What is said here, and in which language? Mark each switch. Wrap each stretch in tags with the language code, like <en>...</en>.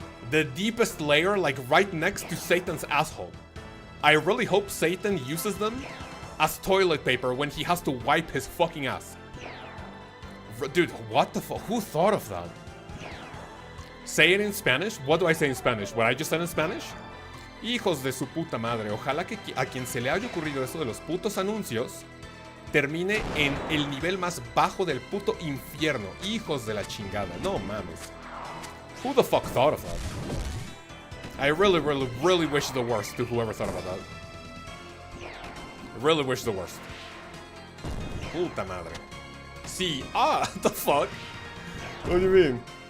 <en>The deepest layer, like right next to Satan's asshole. I really hope Satan uses them as toilet paper when he has to wipe his fucking ass. Dude, what the fuck? Who thought of that? Say it in Spanish. What do I say in Spanish? What I just said in Spanish?</en> <es>Hijos de su puta madre. Ojalá que a quien se le haya ocurrido eso de los putos anuncios termine en el nivel más bajo del puto infierno. Hijos de la chingada. No mames.</es> <en>Who the fuck thought of that? I really wish the worst to whoever thought about that. I really wish the worst.</en> <es>Puta madre. Sí.</es> <en>Ah, the fuck? What do you mean?</en>